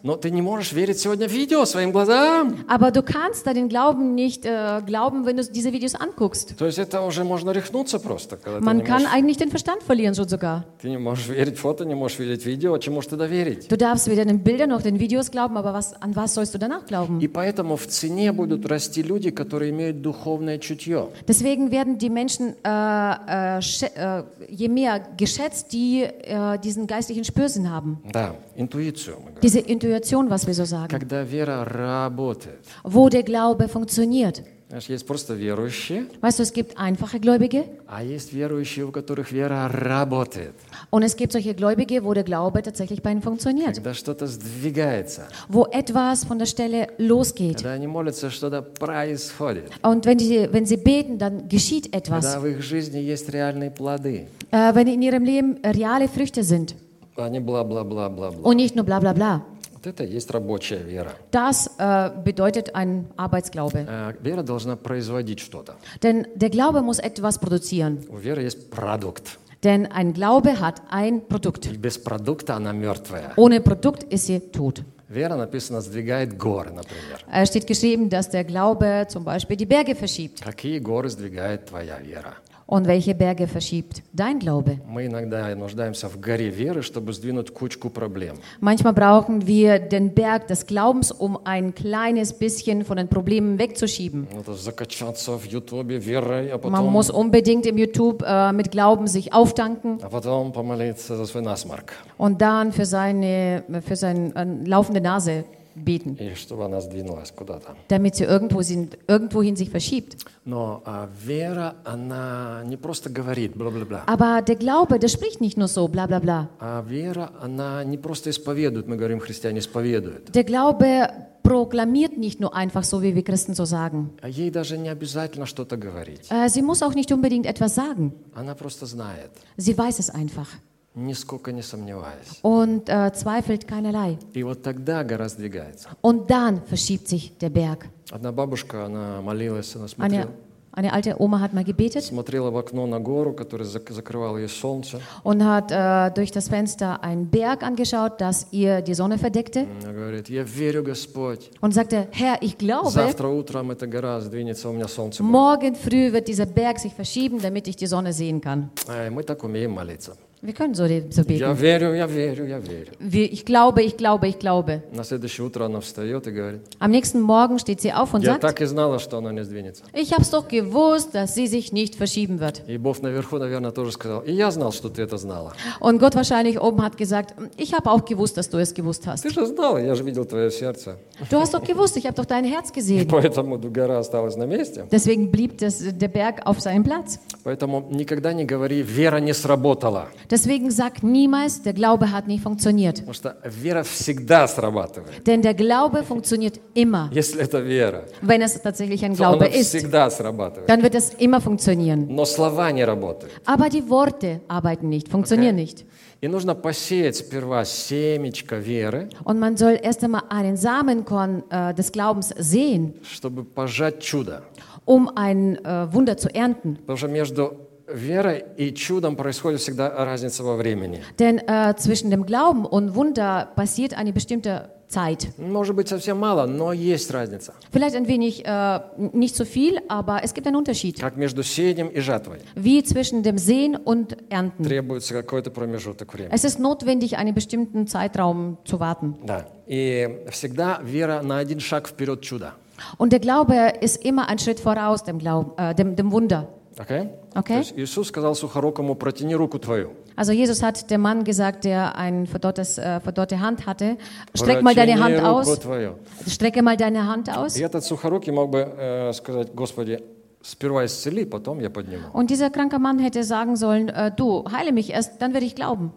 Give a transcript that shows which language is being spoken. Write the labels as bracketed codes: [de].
[ru] Но ты не можешь верить сегодня видео своим глазам. [de] Aber du kannst deinen Glauben nicht glauben, wenn du diese Videos anguckst. [ru] То есть это уже можно рехнуться просто, когда [de] Man kann eigentlich den Verstand verlieren schon sogar. [ru] Ты не можешь верить фото, не можешь верить видео, чем можешь тогда верить? [de] Du darfst weder den Bildern noch den Videos glauben, aber was an was sollst du danach glauben? [ru] И поэтому в цене будут расти люди, которые имеют духовное чутье. [de] Deswegen werden die Menschen je mehr geschätzt, die diesen geistlichen Spürsinn haben. [ru] Да, интуиция. [de] Diese Intuition, was wir so sagen. [ru] Когда вера работает. [de] Wo der Glaube funktioniert. [ru] Знаешь, есть просто верующие. [de] Weißt du, es gibt einfache Gläubige. [ru] А есть верующие, у которых вера работает. [de] Und es gibt solche Gläubige, wo der Glaube tatsächlich bei ihnen funktioniert. [ru] Когда что-то сдвигается. [de] Wo etwas von der Stelle losgeht. [ru] Когда они молятся, что-то происходит. [de] Und wenn sie beten, dann geschieht etwas. [ru] Когда в их жизни есть реальные плоды. [de] Wenn in ihrem Leben reale Früchte sind. [ru] Они бла-бла-бла-бла-бла. [de] Und nicht nur bla-bla-bla. [ru] Вот это есть рабочая вера. [de] Das bedeutet ein Arbeitsglaube. [ru] Вера должна производить что-то. [de] Denn der Glaube muss etwas produzieren. [ru] У веры есть продукт. [de] Denn ein Glaube hat ein Produkt. [ru] И без продукта она мертвая. [de] Ohne Produkt ist sie tot. [ru] Вера написано сдвигает горы, например. [de] Steht geschrieben, dass der Glaube zum Beispiel die Berge verschiebt. [ru] Какие горы сдвигает твоя вера? [de] Und welche Berge verschiebt dein Glaube? [ru] Мы иногда нуждаемся в горе веры, чтобы сдвинуть кучку проблем. [de] Manchmal brauchen wir den Berg des Glaubens, um ein kleines bisschen von den Problemen wegzuschieben. [ru] Надо закачаться в Ютубе верой, а потом... [de] Man muss unbedingt im YouTube mit Glauben sich auftanken. [ru] А потом помолиться за свой насморк. [de] Und dann für seine laufende Nase beten. [ru] И чтобы она сдвинулась куда-то. [de] Damit sie irgendwohin sich verschiebt. [ru] Но вера, она не просто говорит бла-бла-бла. [de] Aber der Glaube, der spricht nicht nur so, bla-bla-bla. [ru] А вера, она не просто исповедует, мы говорим, христиане исповедуют. [de] Der Glaube proklamiert nicht nur einfach so, wie wir Christen so sagen. [ru] Ей даже не обязательно что-то говорить. [de] Sie muss auch nicht unbedingt etwas sagen. [ru] Она просто знает. [de] Sie weiß es einfach. [ru] Нисколько не сомневаясь. [de] Und zweifelt keinerlei. [ru] И вот тогда гора сдвигается. [de] Und dann verschiebt sich der Berg. [ru] Одна бабушка, она молилась, она смотрела. [de] Eine alte Oma hat mal gebetet. [ru] Смотрела в окно на гору, которая закрывала ей солнце. [de] Und hat durch das Fenster einen Berg angeschaut, das ihr die Sonne verdeckte. [ru] Она говорит, я верю, Господь. [de] Und sagte, Herr, ich glaube. [ru] Завтра утром эта гора сдвинется, у меня солнце будет. [de] Morgen früh wird dieser Berg sich verschieben, damit ich die Sonne sehen kann. [ru] Мы так умеем молиться. [de] Wir können so beten. [ru] Я верю, я верю, я верю. [de] Ich glaube, ich glaube, ich glaube. [ru] На следующее утро она встает и говорит. [de] Am nächsten Morgen steht sie auf und [ru] я Я так и знала, что она не сдвинется. [de] Ich habe es doch gewusst, dass sie sich nicht verschieben wird. [ru] И Бог наверху, наверное, тоже сказал. И я знал, что ты это знала. [de] Und Gott wahrscheinlich oben hat gesagt, ich habe auch gewusst, dass du es gewusst hast. [ru] Ты же знала, я же видел твое сердце. [de] Du hast doch gewusst, ich habe doch dein Herz gesehen. [ru] И поэтому гора осталась на месте. [de] Deswegen blieb der Berg auf seinem Platz. [ru] Поэтому никогда не говори, вера не сработала. [de] Deswegen sag niemals, der Glaube hat nicht funktioniert. [ru] Потому что вера всегда срабатывает. [de] Denn der Glaube funktioniert immer. [ru] Если это вера. [de] Wenn es tatsächlich ein Glaube ist. [ru] Он всегда срабатывает. [de] Dann wird es immer funktionieren. [ru] Но слова не работают. [de] Aber die Worte arbeiten nicht, funktionieren okay. nicht. [ru] И нужно посеять сперва семечко веры. [de] Und man soll erst einmal einen Samenkorn des Glaubens sehen. [ru] Чтобы пожать чудо. [de] Um ein Wunder zu ernten. [ru] Потому что между верой и чудом происходит всегда разница во времени. [de] Denn zwischen dem Glauben und Wunder passiert eine bestimmte Zeit. [ru] Может быть совсем мало, но есть разница. [de] Vielleicht ein wenig nicht so viel, aber es gibt einen Unterschied. [ru] Как между сеянием и жатвой. [de] Wie zwischen dem Säen und Ernten. [ru] Требуется какой-то промежуток времени. [de] Es ist notwendig, einen bestimmten Zeitraum zu warten. [ru] Да. И всегда вера на один шаг вперед чуда. [de] Und der Glaube ist immer ein Schritt voraus dem Glauben, dem Wunder. [en] Okay. Okay. [ru] То есть Иисус сказал сухорукому, протяни руку твою. [de] Also Jesus hat dem Mann gesagt, der eine verdorrte Hand hatte, streck mal deine Hand aus. Strecke mal deine Hand aus. [ru] И этот сухорукий мог бы сказать, Господи, сперва исцели, потом я подниму. [de] Und dieser kranke Mann hätte sagen sollen, du heile mich erst, dann werde ich glauben.